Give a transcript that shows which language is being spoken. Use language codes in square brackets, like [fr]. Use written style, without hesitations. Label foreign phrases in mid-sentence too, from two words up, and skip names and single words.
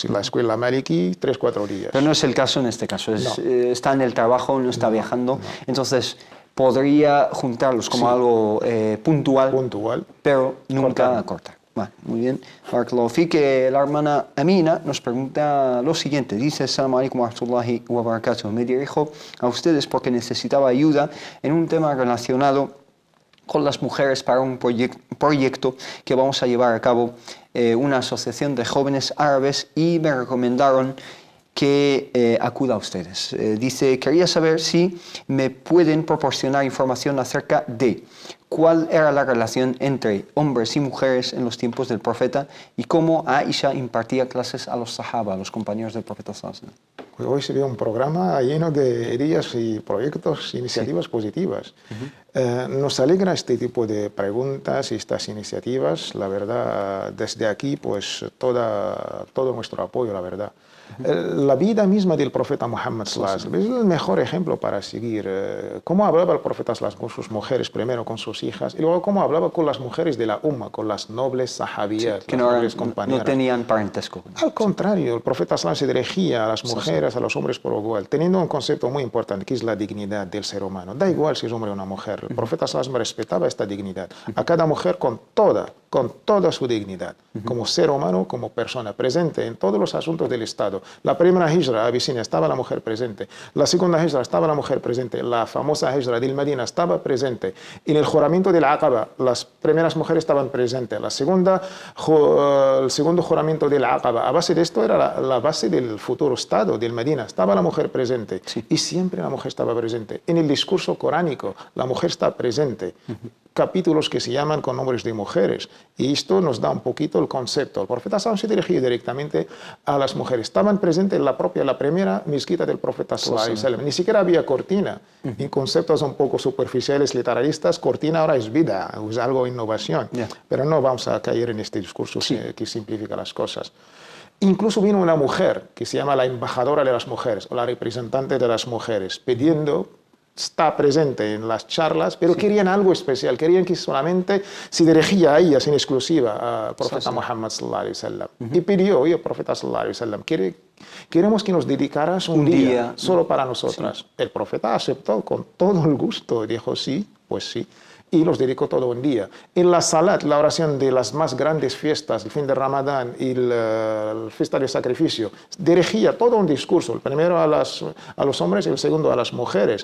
[es] En la escuela Maliki, 3-4 días. Pero no es el caso en este caso. Está en el trabajo, no está viajando. Entonces, podría juntarlos como algo puntual, pero nunca acortar. Vale, muy bien. [ar] بارك الله فيك. [es] La hermana Amina nos pregunta lo siguiente. Dice, [ar] السلام عليكم ورحمة الله وبركاته. [es] Me dirijo a ustedes porque necesitaba ayuda en un tema relacionado con las mujeres para un proyecto que vamos a llevar a cabo, una asociación de jóvenes árabes, y me recomendaron que acuda a ustedes. Dice, quería saber si me pueden proporcionar información acerca de cuál era la relación entre hombres y mujeres en los tiempos del profeta y cómo Aisha impartía clases a los sahaba, a los compañeros del profeta [ar] صلى الله عليه وسلم. [es] Pues hoy sería un programa lleno de ideas y proyectos, iniciativas positivas. Nos alegra este tipo de preguntas y estas iniciativas. La verdad, desde aquí, pues todo nuestro apoyo, la verdad. La vida misma del profeta Muhammad [ar] صلى الله عليه وسلم [es] es el mejor ejemplo para seguir. Cómo hablaba el profeta con sus mujeres, primero con sus hijas, y luego cómo hablaba con las mujeres de la umma, con las nobles sahabiyas, que las nobles compañeras. No tenían parentesco. Al contrario, el profeta [ar] صلى الله عليه وسلم [es] se dirigía a las mujeres mujeres, a los hombres por igual, teniendo un concepto muy importante que es la dignidad del ser humano. Da igual si es hombre o una mujer. El profeta [ar] صلى الله عليه وسلم [es] respetaba esta dignidad. A cada mujer con toda su dignidad, como ser humano, como persona, presente en todos los asuntos del Estado. La primera hijra a Abisinia estaba la mujer presente. La segunda hijra estaba la mujer presente. La famosa hijra del Medina estaba presente. En el juramento del Aqaba, las primeras mujeres estaban presentes. El segundo juramento del Aqaba, a base de esto era la base del futuro Estado del Medina. Estaba la mujer presente. Sí. Y siempre la mujer estaba presente. En el discurso coránico, la mujer está presente. Capítulos que se llaman con nombres de mujeres. Y esto nos da un poquito el concepto. El profeta [ar] صلى الله عليه وسلم [es] se dirigía directamente a las mujeres. Estaban presentes en la primera mezquita del profeta [ar] صلى الله عليه وسلم. [es] Ni siquiera había cortina. En conceptos un poco superficiales, literalistas, cortina ahora es vida, es algo innovación. Pero no vamos a caer en este discurso que simplifica las cosas. Incluso vino una mujer que se llama la embajadora de las mujeres o la representante de las mujeres pidiendo, está presente en las charlas, pero querían algo especial, querían que solamente se dirigía a ellas en exclusiva al profeta Muhammad [ar] صلى الله عليه وسلم. [es] Y pidió, oye, profeta [ar] صلى الله عليه وسلم, [es] queremos que nos dedicaras un día solo para nosotras. El profeta aceptó con todo el gusto, dijo sí, pues sí. Y los dedicó todo un día. En la salat, la oración de las más grandes fiestas, el fin de Ramadán y la fiesta del sacrificio, dirigía todo un discurso, el primero a los hombres y el segundo a las mujeres.